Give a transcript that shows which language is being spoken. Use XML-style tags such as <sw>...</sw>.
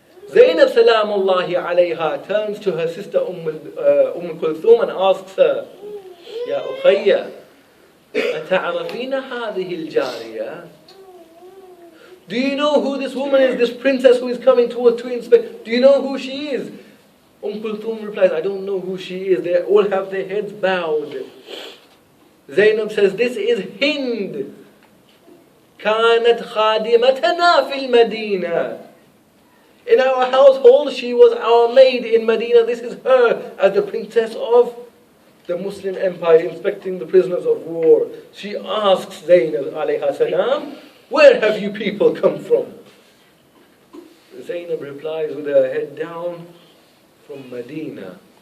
<en>Zainab salamullahi alayha turns to her sister Kulthum and asks her,</en> <ar>Ya Ukhayya, ata'arafina hadhihi al-jariya?</ar> <en>Do you know who this woman is, this princess who is coming to inspect? Do you know who she is? Kulthum replies, I don't know who she is. They all have their heads bowed. Zainab says, this is Hind.</en> <ar>كانت خادمتنا في المدينة.</ar> <en>In our household, she was our maid in Medina. This is her as the princess of the Muslim Empire, inspecting the prisoners of war. She asks Zainab alayha salam, where have you people come from? Zainab replies with her head down, from Medina.</en>